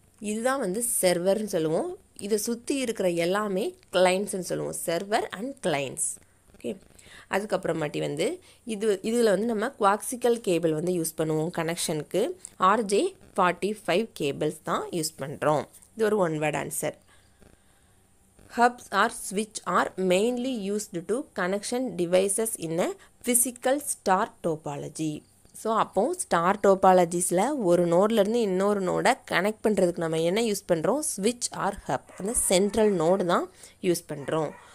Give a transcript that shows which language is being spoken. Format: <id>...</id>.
<ta>இதுதான் வந்து சர்வர்னு சொல்லுவோம். இதை சுற்றி இருக்கிற எல்லாமே கிளைண்ட்ஸ்ன்னு சொல்லுவோம், சர்வர் அண்ட் கிளைண்ட்ஸ். ஓகே, அதுக்கப்புறமாட்டி வந்து இதில் வந்து நம்ம குவாக்சிக்கல் கேபிள் வந்து யூஸ் பண்ணுவோம் கனெக்ஷனுக்கு. RJ45 கேபிள்ஸ் தான் யூஸ் பண்ணுறோம். இது ஒரு one word answer.</ta> <en>Hubs or switch are mainly used to connection devices in a physical star topology.</en> <ta>So அப்போது ஸ்டார் டோபாலஜிஸில் ஒரு நோட்லேருந்து இன்னொரு நோடை கனெக்ட் பண்ணுறதுக்கு நம்ம என்ன யூஸ் பண்ணுறோம், ஸ்விட்ச் ஆர் ஹப், அந்த சென்ட்ரல் நோடு தான் யூஸ் பண்ணுறோம்.</ta>